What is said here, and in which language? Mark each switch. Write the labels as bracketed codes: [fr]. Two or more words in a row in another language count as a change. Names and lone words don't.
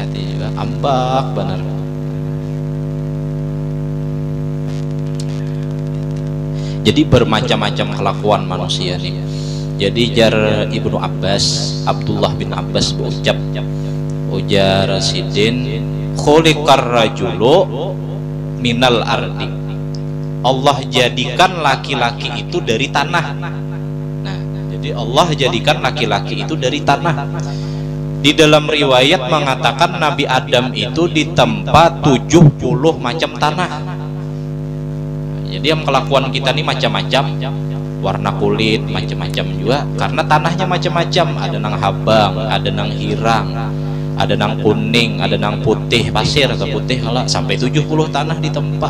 [bjn] hati-hati juga ambak bener. Jadi bermacam-macam kelakuan manusia nih. Jadi jar Ibnu Abbas, Abdullah bin Abbas berucap, ujar Sidin [ar] خلق الرجل من الأرض. [bjn] Allah jadikan laki-laki itu dari tanah. Nah, jadi Allah jadikan laki-laki itu dari tanah. Di dalam riwayat mengatakan Nabi Adam itu ditempa 70 macam tanah. Jadi yang kelakuan kita ini macam-macam, warna kulit macam-macam juga, karena tanahnya macam-macam. Ada nang habang, ada nang hirang, ada nang kuning, ada nang putih, pasir atau putih, kalau sampai 70 tanah ditempa.